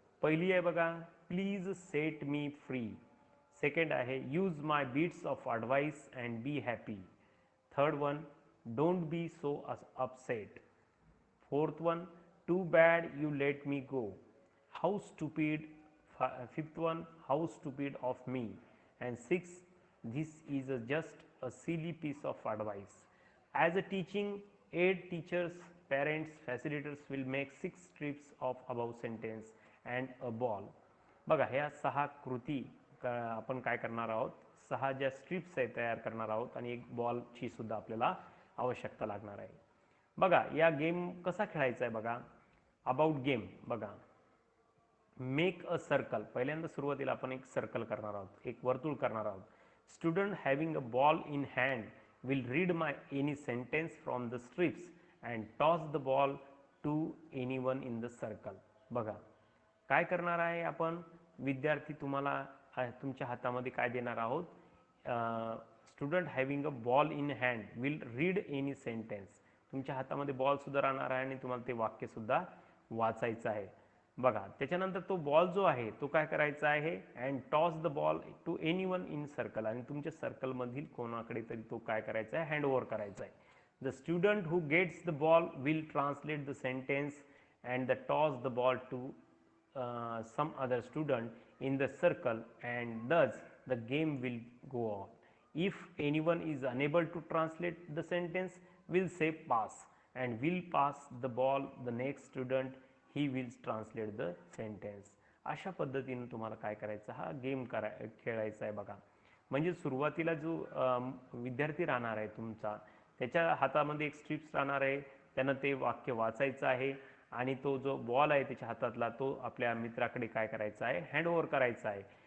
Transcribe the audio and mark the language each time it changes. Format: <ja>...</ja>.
<mr>पहिली आहे बघा,</mr> <en>Please set me free. Second आहे, use my bits of advice and be happy. Third one, don't be so upset. Fourth one, too bad you let me go. How stupid. Fifth one, how stupid of me. And six, this is just a silly piece of advice. As a teaching aid, teachers, parents, facilitators will make 6 strips of above sentence and a ball.</en> <mr>बघा, ह्या 6 कृती आपण काय करणार आहोत, 6 ज्या strips आहेत तयार करणार आहोत आणि एक बॉलची सुद्धा आपल्याला आवश्यकता लागणार आहे बघा. या गेम कसा खेळायचा आहे बघा.</mr> <en>about game</en> <mr>बघा.</mr> <en>Make a circle.</en> <mr>पहिल्यांदा सुरुवातीला आपण एक सर्कल करणार आहोत, एक वर्तुळ करणार आहोत.</mr> <en>Student having a ball in hand will read any sentence from the strips and toss the ball to anyone in the circle.</en> <mr>बघा, काय करणार आहे आपण, विद्यार्थी तुम्हाला तुमच्या हातामध्ये काय देणार आहोत.</mr> <en>Student having a ball in hand will read any sentence.</en> <mr>तुमच्या हातामध्ये बॉल सुद्धा राहणार आहे आणि तुम्हाला ते वाक्य सुद्धा वाचायचं आहे बघा. त्याच्यानंतर तो बॉल जो आहे तो काय करायचा आहे,</mr> <en>And toss the ball to anyone in circle.</en> <mr>आणि तुमच्या सर्कलमधील कोणाकडे तरी तो काय करायचा आहे, हँड ओव्हर करायचा आहे.</mr> <en>The student who gets the ball will translate the sentence and the toss the ball to some other student in the circle and thus the game will go on. If anyone is unable to translate the sentence, will say pass and will pass the ball the next student, he will translate the sentence.</en> <mr>अशा पद्धतीने तुम्हाला काय करायचं, हा game खेळायचा आहे बघा. म्हणजे सुरुवातीला जो विद्यार्थी राहणार आहे तुमचा, त्याच्या हातामध्ये एक स्ट्रिप्स राहणार आहे, त्यानं ते वाक्य वाचायचं आहे आणि तो जो बॉल आहे त्याच्या हातातला तो आपल्या मित्राकडे काय करायचा आहे, हँड ओव्हर करायचा आहे.</mr>